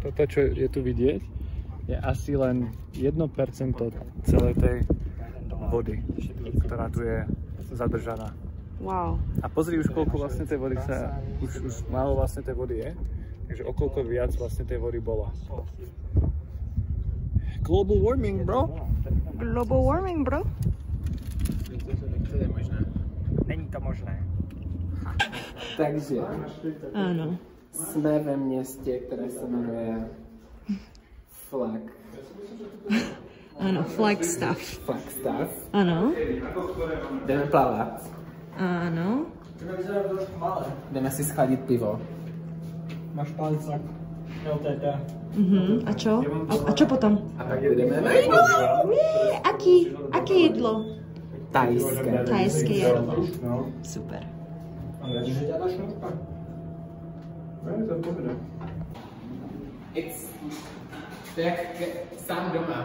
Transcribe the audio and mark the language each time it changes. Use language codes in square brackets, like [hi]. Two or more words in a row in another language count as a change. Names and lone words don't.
[sk] Toto, čo je tu vidieť, je asi len 1% celej tej vody, ktorá tu je zadržaná. Wow. A pozri už koľko vlastne tej vody sa, už málo vlastne tej vody je, takže o koľko viac vlastne tej vody bolo. [en] Global warming, bro! Global warming, bro? [cs] Není to možné. Takže [sk] Áno. [cs] sme ve městě, které se jmenuje [sk] Áno, Flagstaff. Flagstaff. Áno. [cs] Jdeme plavat. [sk] Áno. [cs] Jdeme si schladit pivo. Máš palcak, LTT. [sk] A čo? A čo potom? [cs] A pak jdeme na [sk] Nie, aké jedlo? [cs] tajské. [sk] Thajské jedlo. Super. [cs] To jak sám doma.